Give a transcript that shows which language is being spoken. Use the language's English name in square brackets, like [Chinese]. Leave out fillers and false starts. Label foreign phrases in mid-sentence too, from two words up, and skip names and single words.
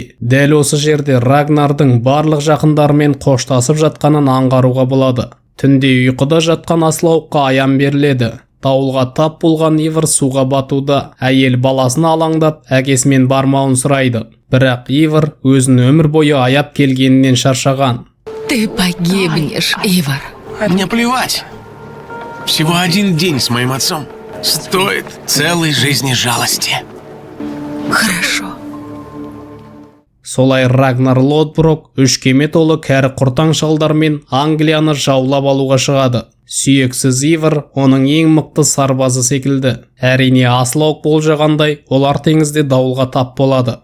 [Kazakh] Дәл осы жерде Рагнардың барлық жақындарымен қоштасып жатқанын аңғаруға болады. Түнде ұйқыда жатқан Аслаукқа аян беріледі. Дауылға тап болған Ивар суға батуда. Әйел баласына алаңдап, әкесімен бармауын сұрайды. Бірақ Ивар өзін өмір бойы аяп келгенінен шаршаған. [Russian] Ты погибнешь, Ивар. Мне плевать. Всего один день с моим отцом стоит целой жизни жалости. Хорошо. [Kazakh] Солай Рагнар Лодброк үш кеме толы кәрі құртаң шалдармен Англияны жаулап алуға шығады. Сүйексіз Ивар оның ең мықты сарбазы секілді. Әрине Аслаук болжағандай, олар теңізде дауылға тап болады.